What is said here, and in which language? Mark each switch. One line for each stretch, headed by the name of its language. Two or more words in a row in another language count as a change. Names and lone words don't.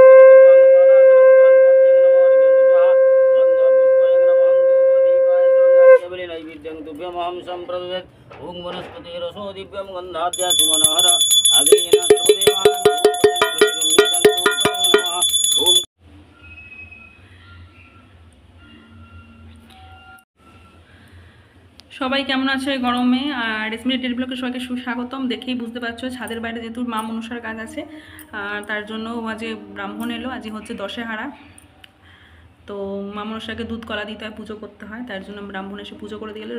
Sanskrit: नैवेद्यं तुभ्यमहं सम्प्रददामि ओं वनस्पते रसो दिव्यं गन्धाद्या सुमनोहर अग्रेण सर्वदेवानां ओम।
Bangla: সবাই কেমন আছে গরমে? আর রেশমি লিটল ব্লগে সবাইকে সুস্বাগতম। দেখেই বুঝতে পারছো ছাদের বাইরে যেহেতু মা মনসার কাজ আছে, আর তার জন্য আজকে ব্রাহ্মণ এলো। আজকে হচ্ছে দশেহারা, তো মা মনসাকে দুধ কলা দিতে হয়, পুজো করতে হয়, তার জন্য ব্রাহ্মণ এসে পুজো করে দিয়ে গেলে।